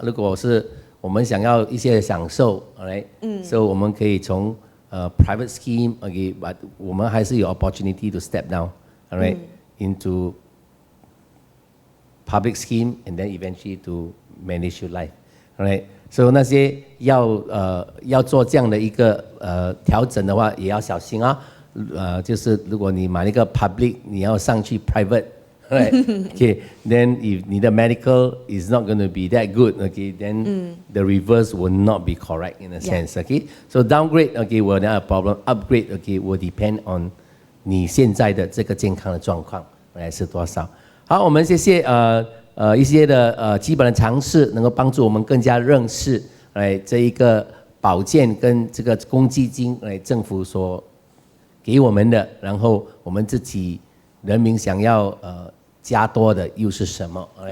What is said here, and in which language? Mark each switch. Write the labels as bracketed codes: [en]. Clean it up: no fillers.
[zh] 如果是我们想要一些享受 ，alright，所以我们可以从private scheme， [en] okay， but [zh] 我们还是有 [en] opportunity to step down， alright， into public scheme and then eventually to manage your life， [zh] alright， 所以那些要做这样的一个调整的话，也要小心啊。就是如果你买那个 public， 你要上去 private。 [en] Right. Okay. Then if the medical is not going to be that good, okay, then the reverse will not be correct in a sense. Okay. So downgrade, okay, will not a problem. Upgrade, okay, will depend on [zh] 你现在的这个健康的状况是多少。好，我们谢谢一些的基本的常识，能够帮助我们更加认识这一个保健跟这个公积金政府所给我们的，然后我们自己人民想要加多的又是什么？